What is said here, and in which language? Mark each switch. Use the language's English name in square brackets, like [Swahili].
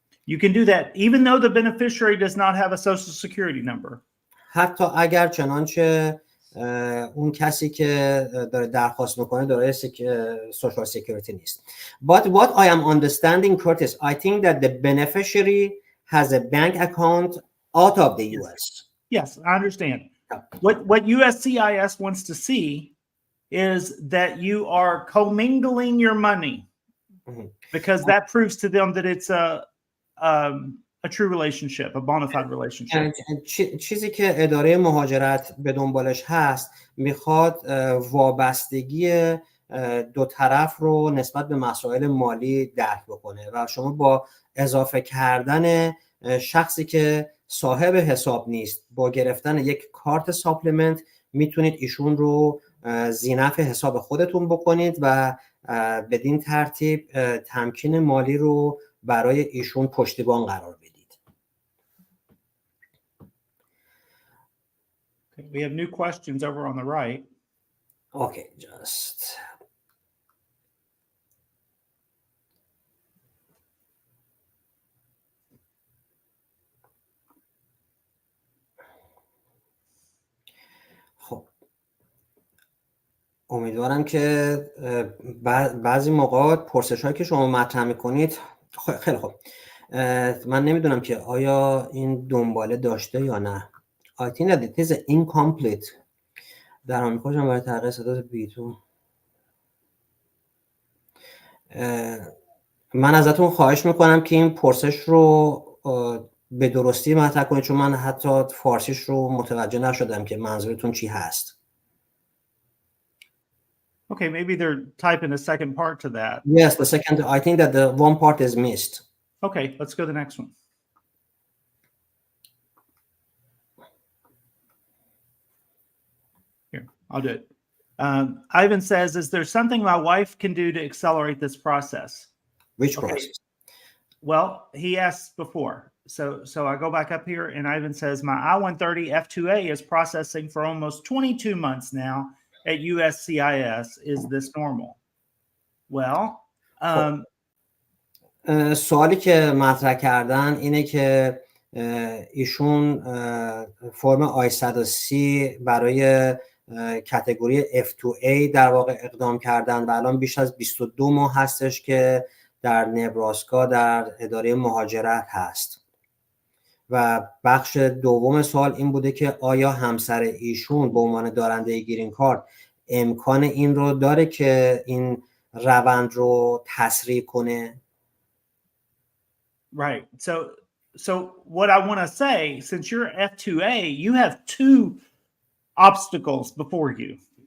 [English] You can do that even though the beneficiary does not have a social security number. [Persian] حتی اگر چنانچه اون کسی که داره درخواست میکنه داره سوشال سکیوریتی نیست. [English] But what I am understanding, Curtis, I think that the beneficiary has a bank account out of the US. Yes, I understand. What USCIS wants to see is that you are commingling your money, because that proves to them that it's a true relationship, a bona fide relationship. [Persian] چیزی که اداره مهاجرت به دنبالش هست میخواد وابستگی دو طرف رو نسبت به مسائل مالی درک بکنه و شما با اضافه کردن شخصی که صاحب حساب نیست با گرفتن یک کارت ساپلمنت میتونید ایشون رو ذینفع حساب خودتون بکنید و بدین ترتیب تمکین مالی رو برای ایشون پشتیبان قرار بدید. [English] Okay, we have new questions over on the right. Okay, just [Persian] خب امیدوارم که بعضی موقع پرسش‌هایی که شما مطرح می‌کنید خیلی خوب. من نمیدونم که آیا این دنباله داشته یا نه. [English] I think that it is incomplete. [Persian] در آمریکا جان برای تغییر ستاد بیتون من ازتون خواهش میکنم که این پرسش رو به درستی مطرح کنید چون من حتی فارسیش رو متوجه نشدم که منظورتون چی هست. [English] Okay, maybe they're typing a second part to that. Yes, the second. I think that the one part is missed. Okay, let's go to the next one. Here, I'll do it. Ivan says, is there something my wife can do to accelerate this process? Which process? Well, he asked before. So I go back up here and Ivan says, my I-130 F2A is processing for almost 22 months now at USCIS. Is this normal? Well, [Persian] سوالی که مطرح کردن اینه که ایشون فرم I-130 برای کاتگوری F2A در واقع اقدام کردن و الان بیش از 22 ماه هستش که در نبراسکا در اداره مهاجرت هست. و بخش دوم سوال این بوده که آیا همسر ایشون به عنوان دارنده گرین کارت امکان این رو داره که این روند رو تسریع کنه؟ [English] Right. So what I want to say, since you're F2A, you have two obstacles before you.